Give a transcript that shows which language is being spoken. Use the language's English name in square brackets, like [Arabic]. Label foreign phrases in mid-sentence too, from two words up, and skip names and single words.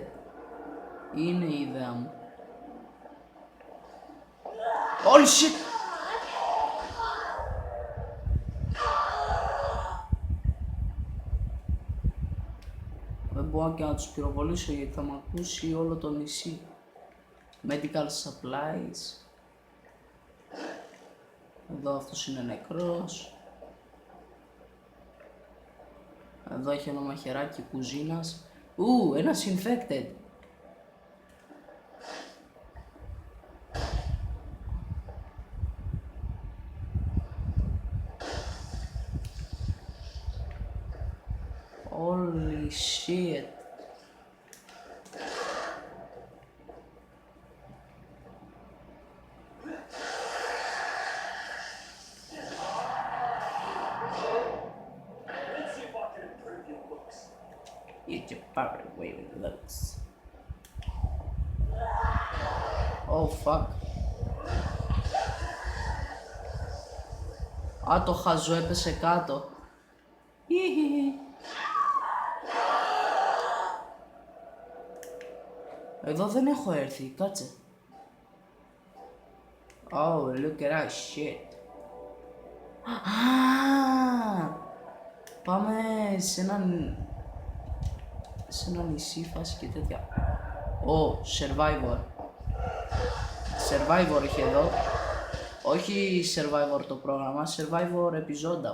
[Greek] Είναι η ιδέα μου. [English] Holy shit! [Greek] Δεν μπορώ και να τους πυροβολήσω γιατί θα μ' ακούσει όλο το νησί. [English] Medical supplies. [Greek] Εδώ αυτός είναι νεκρός. Εδώ έχει ένα μαχαιράκι κουζίνας. [English] Ένας infected. Holy shit. Eat your power away with looks. Oh fuck. [Greek] Α, το χαζό έπεσε κάτω. Εδώ δεν έχω έρθει, κάτσε. [English] Oh, look at that shit. [Greek] Πάμε σε ένα νησί φάση και τέτοια. Survivor. Survivor έχει εδώ. Όχι Survivor το πρόγραμμα, Survivor επιζώντα.